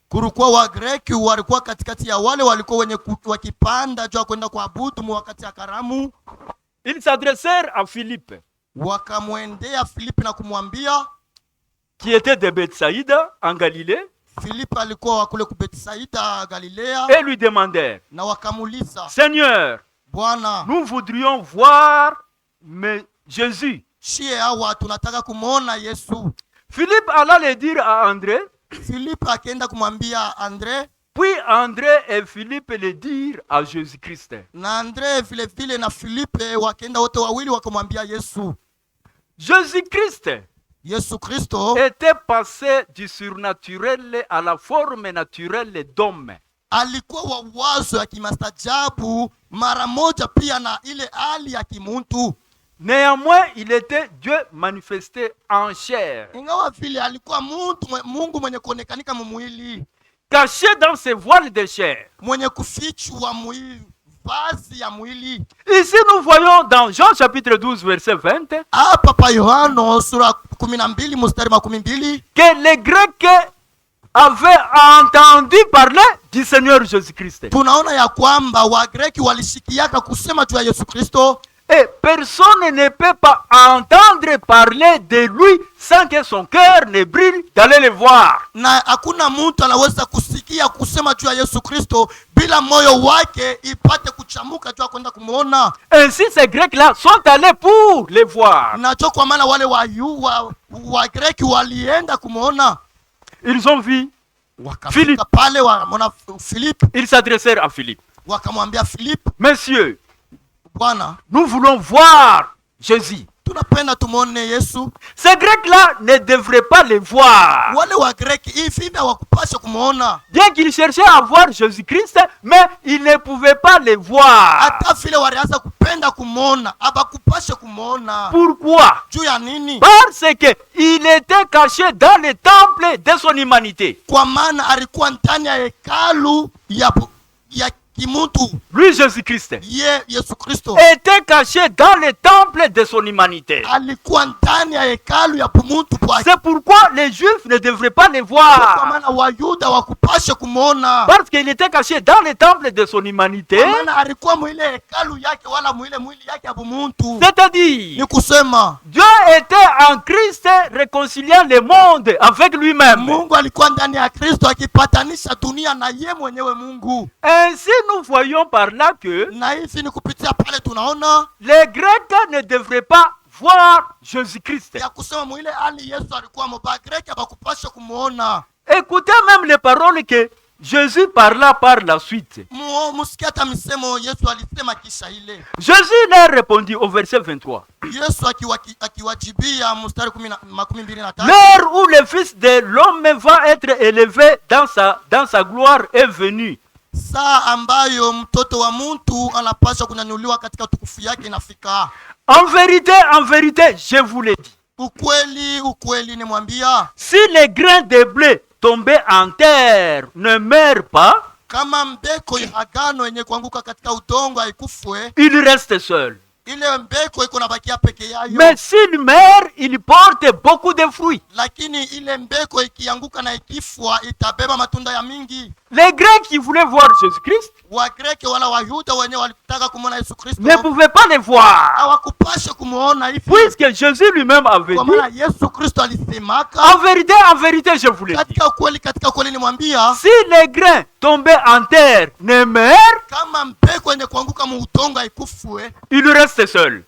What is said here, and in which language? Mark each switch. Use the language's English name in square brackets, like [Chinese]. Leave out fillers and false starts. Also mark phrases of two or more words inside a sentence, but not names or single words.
[French] Ils s'adressèrent à Philippe, qui était de Bethsaïda en Galilée, et lui demandèrent, Seigneur, nous voudrions voir Jésus. Philippe alla le dire à André, Puis André et Philippe le dirent à Jésus-Christ. [Swahili] Na Andre vile vile na Filipe wakaenda wote wawili wakamwambia Yesu. [French] Jésus-Christ [Swahili] Yesu Kristo [French] était passé du surnaturel à la forme naturelle d'homme. [Swahili] alikuwa wa wazo ya kimastajabu mara moja pia na ile hali ya kimuntu. [French] Néanmoins, il était Dieu manifesté en chair. [Swahili] Ingawa vile alikuwa Mungu mwenye kuonekanika mwili, [French] caché dans ses voiles de chair. [Swahili] Mwenye kufichwa mwili, vazi ya mwili. [French] Ici nous voyons dans Jean chapitre 12 verset 20 [Swahili] hapa pa Yohana sura 12 mstari 12 [French] que les Grecs avaient entendu parler du Seigneur Jésus-Christ. [Swahili] Tunaona ya kwamba Wagreki walishikiaka kusema juu ya Yesu Kristo. [French] Et personne ne peut pas entendre parler de lui sans que son cœur ne brille d'aller le voir. [Swahili] Na hakuna mtu anaweza kusikia kusema juu ya Yesu Kristo bila moyo wake ipate kuchamuka juu kwenda kumuona. [French] Ainsi ces Grecs-là sont allés pour le voir. [Swahili] Na cho kwa maana wale wa Greki walienda kumuona. [French] Ils ont vu Philippe. [Swahili] Pale wakamwona Philippe. [French] Ils s'adressèrent à Philippe. [Swahili] Wakamwambia Philippe, [French] Monsieur, [Swahili] Bwana, [French] nous voulons voir Jésus. [Swahili] Tunapenda tumuone Yesu. [French] Ces Grecs-là ne devraient pas le voir. [Swahili] Wale wa Greki hivi hawakupaswa kumuona. [French] Bien qu'ils cherchaient à voir Jésus-Christ, mais ils ne pouvaient pas le voir. [Swahili] Hata vile walianza kupenda kumuona, abakupaswa kumuona. [French] Pourquoi? [Swahili] Juu ya nini? [French] Parce que il était caché dans le temple de son humanité. [Swahili] Kwa maana alikuwa ndani ya hekalu ya kimuntu. [French] Lui, Jésus-Christ, [Swahili] Yesu Kristo [French] était caché dans le temple de son humanité. [Swahili] Alikuwa ndani ya hekalu ya muntu. [French] C'est pourquoi les Juifs ne devraient pas le voir. [Swahili] Kwa maana Wayuda wakupashe kumuona. [French] Parce qu'il était caché dans le temple de son humanité. [Swahili] Kwa maana alikuwa mwile hekalu yake wala mwile mwili yake ya muntu. [French] C'est-à-dire, [Swahili] ni kusema [French] Dieu était en Christ réconciliant le monde avec lui-même. [Swahili] Mungu alikuwa ndani ya Kristo akipatanisha dunia na yeye mwenyewe Mungu. [French] Ainsi nous voyons par là que les Grecs ne devraient pas voir Jésus-Christ. Écoutez même les paroles que Jésus parla par la suite. Jésus leur répondit au verset 23. L'heure où le Fils de l'homme va être élevé dans sa gloire est venue. [Swahili] Saa ambayo mtoto wa mtu anapaswa kunyanyuliwa katika utukufu yake inafika. [French] En vérité, je vous l'ai dit. [Swahili] Ukweli nimwambia. [French] Si les grains de blé tombés en terre ne meurent pas, [Swahili] kama mbeko ya agano yenye kuanguka katika udongo haikufwe, [French] il reste seul. [Swahili] Ile mbeko iko nabakia peke yayo. [French] Mais s'il meurt, il porte beaucoup de fruits. [Swahili] Lakini ile mbeko ikianguka na ikifwa itabeba matunda ya mingi. [French] Les Grecs qui voulaient voir Jésus-Christ ne pouvaient pas le voir. Puisque Jésus lui-même avait dit, en vérité, je vous le dis. Si les grains tombés en terre ne meurent, il reste seul.